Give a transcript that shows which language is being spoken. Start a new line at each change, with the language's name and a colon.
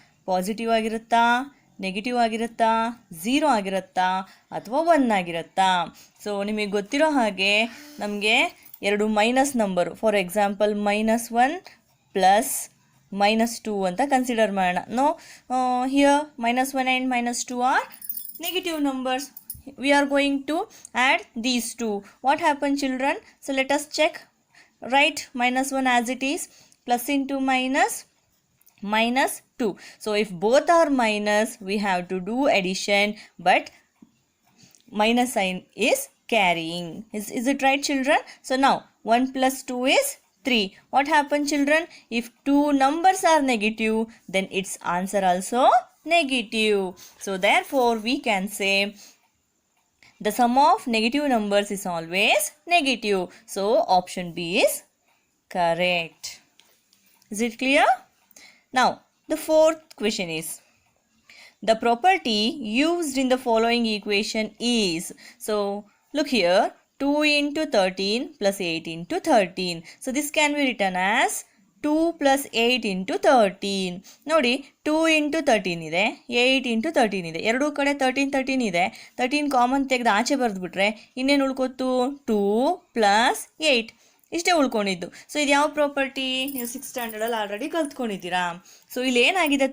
Kannada: Positive ಆಗಿರುತ್ತಾ, negative ಆಗಿರುತ್ತಾ, 0 ಆಗಿರುತ್ತಾ, ಅಥವಾ 1 ಆಗಿರುತ್ತಾ? So ನಿಮಗೆ ಗೊತ್ತಿರೋ ಹಾಗೆ ನಮಗೆ 2 minus number,
English: for example
Kannada: -1 plus -2 ಅಂತ ಕನ್ಸಿಡರ್ ಮಾಡೋಣ.
English: No, here -1 and -2 are negative numbers. We are going to add these two. What happened, children? So let us check. Write -1 as it is, plus into -2. So if both are minus, we have to do addition, but minus sign is carrying. Is it right, children? So now 1 plus 2 is 3. What happened, children? If two numbers are negative, then its answer also negative. So therefore we can say the sum of negative numbers is always negative. So option B is correct. Is it clear? Now the fourth question is, the property used in the following equation is. So look here, 2 into 13 plus 8 into 13. So this can be written as 2 plus 8 into 13.
Kannada: ನೋಡಿ, 2 into 13 ಇದೆ, 8 into 13 ಇದೆ. ಎರಡೂ ಕಡೆ 13 ಇದೆ. 13 common ತೆಗೆದು ಆಚೆ ಬರೆದ್ಬಿಟ್ರೆ ಇನ್ನೇನು ಉಳ್ಕೊತು? 2 plus 8 ಇಷ್ಟೇ ಉಳ್ಕೊಂಡಿದ್ದು. ಸೊ ಇದು ಯಾವ ಪ್ರಾಪರ್ಟಿ? ನೀವು 6th ಸ್ಟ್ಯಾಂಡರ್ಡಲ್ಲಿ ಆಲ್ರೆಡಿ ಕಲ್ತ್ಕೊಂಡಿದ್ದೀರಾ. ಸೊ ಇಲ್ಲಿ ಏನಾಗಿದೆ?